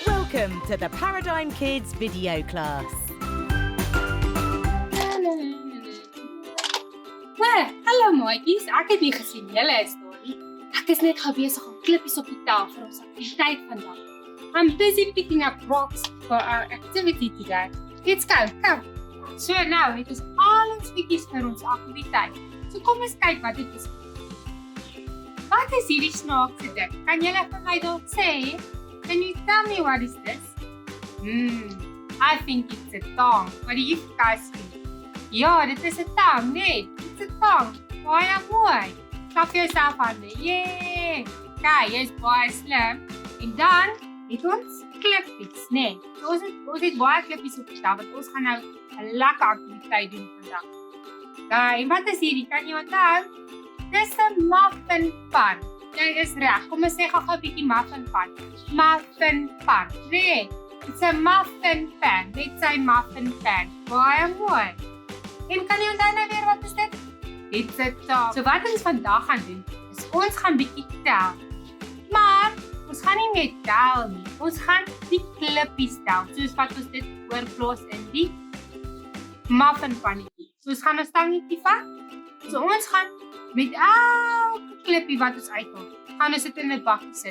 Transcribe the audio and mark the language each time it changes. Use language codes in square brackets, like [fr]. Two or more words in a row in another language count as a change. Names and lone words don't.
[en] Welcome to the Paradigm Kids video class. [af] Hallo maatjies, ek het nie gesien julle is daar nie. Ek is net besig om klippies op die tafel vir ons aktiwiteit vandag. [en] I'm busy picking up rocks for our activity today. Let's go, [af] kom. So nou, het ons al ons bietjies vir ons aktiwiteit. So kom ons kyk wat dit is. Wat is hierdie snaakse ding? Kan julle vir my dalk sê? [en] Can you tell me what is this? I think it's a tong. What do you guys think? [af] Ja, dit is 'n tong, nee. [en] It's a tong. [af] Baie mooi. Klap jouself hande. Yay! Kyk, jy's baie slim. En dan het ons klippies, nee. So ons het baie klippies op die tafel. Ons gaan nou 'n lekker aktiwiteit doen vandag. Kyk, wat is hierdie? Kan jy onthou? Dis 'n muffinpan. Jy is reg. Kom ons sê gou-gou 'n bietjie muffinpan. Muffinpan. Nee, [en] it's a muffin pan. [af] Dit sê muffin pan. Baie mooi. En kan jy onthou nou weer wat is dit? [en] It's a tong. [af] So wat ons vandag gaan doen, is ons gaan bietjie tel. Maar ons gaan nie net tel nie. Ons gaan die klippies tel. Soos wat ons dit oorplaas in die muffinpannetjie. So ons gaan 'n stangetjie vat. So ons gaan met elke klippie wat ons uithaal, gaan ons dit in 'n bakkie sit.